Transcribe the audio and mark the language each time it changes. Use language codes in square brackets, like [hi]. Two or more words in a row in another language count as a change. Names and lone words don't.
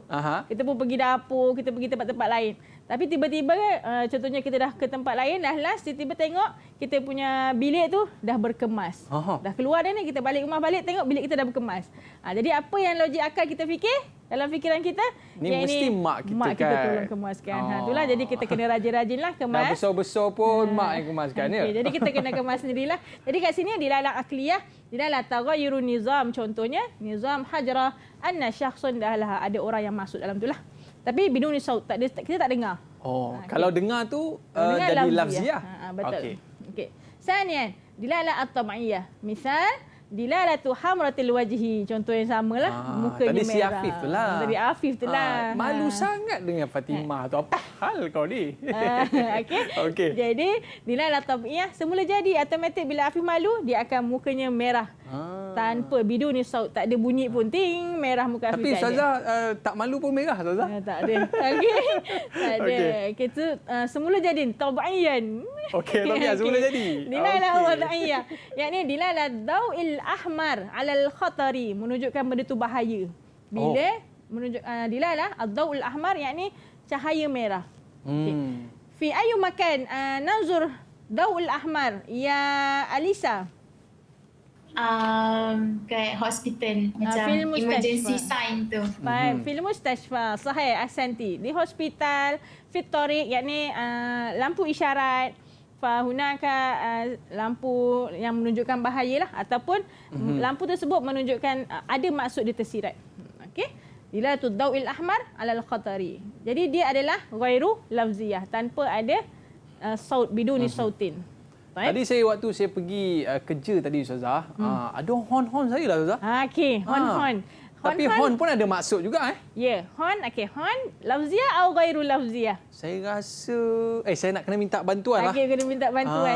[ms] Kita pun pergi dapur, kita pergi tempat-tempat lain. Tapi tiba-tiba contohnya kita dah ke tempat lain, dah last, tiba-tiba tengok kita punya bilik tu dah berkemas. Dah keluar dah ni, kita balik rumah balik, tengok bilik kita dah berkemas. Jadi apa yang logik akal kita fikir? Dalam fikiran kita, ni mesti mak kita kita tolong kemaskan. Itulah jadi kita kena rajin-rajinlah kemas. Dah besar-besar pun mak yang kemaskan ya. Jadi kita kena kemas sendirilah. Jadi kat sini [ar] دلالة عقلية، دلالة تغير النظام, [ms] contohnya [ar] نظام الحجرة أن شخصا دخلها, [ms] ada orang yang masuk dalam itulah. Tapi [ar] بدون صوت, [ms] kita tak dengar. Kalau dengar tu jadi lafziyah. Betul. Okey. [ar] ثانيا، دلالة الطبيعية. مثال دلالة حمرة الوجه, [ms] contoh yang samalah, mukanya tadi merah. Si Afif tu lah. Tadi Afif tu lah. Malu sangat dengan Fatimah tu. Apa hal kau ni? Okey. Jadi [ar] دلالة طبيعية [ms] semula jadi automatik bila Afif malu dia akan mukanya merah. Tanpa [ar] بدون صوت, [ms] tak ada bunyi pun, ting merah muka Afif. Tapi Ustazah tak malu pun merah Ustazah? Tak ada. Okey. Tak ada. Okey tu semula jadi tabi'iyan. Okey, tabi'iyah semula jadi. [ar] دلالة وضعية. يعني دلالة الضوء الأحمر على الخطر, [ms] menunjukkan benda tu bahaya. Bila menunjuk [ar] دلالة الضوء الأحمر [ms] yakni cahaya merah. [ar] في أي مكان ننظر الضوء الأحمر يا Alisa? [ms] Kat hospital macam [en] emergency sign [ms] tu. [ar] في المستشفى، صحيح، أحسنتِ. [ms] Di hospital, [ar] في الطريق يعني [ms] lampu isyarat. Fahunaka lampu yang menunjukkan bahaya lah, ataupun lampu tersebut menunjukkan ada maksud dia tersirat. Okey. [ar] دلالة الضوء الأحمر على الخطر. [ms] Jadi dia adalah [ar] غير لفظية, [ms] tanpa ada saut, [ar] بدون صوت. [ms] Tadi saya waktu saya pergi kerja tadi Ustazah, ada hon-hon saya lah Ustazah. Okey, hon-hon. Tapi hon pun ada maksud juga Ya, hon. Okey, hon lafziyah atau [ar] غير لفظية? [ms] Saya rasa saya nak kena minta bantuan lah. Okey, kena minta bantuan.